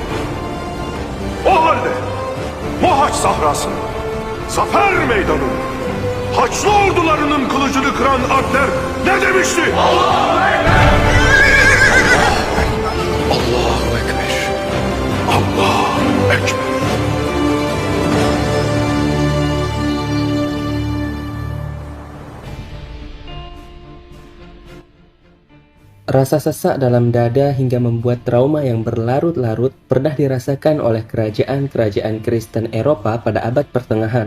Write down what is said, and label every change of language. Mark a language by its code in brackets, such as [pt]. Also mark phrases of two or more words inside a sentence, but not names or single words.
[tr] O halde Mohaç sahrasında, zafer meydanında, Haçlı ordularının kılıcını kıran Alpler ne demişti? [ar] الله أكبر! الله أكبر! الله أكبر! [id] Rasa sesak dalam dada hingga membuat trauma yang berlarut-larut pernah dirasakan oleh kerajaan-kerajaan Kristen Eropa pada abad pertengahan.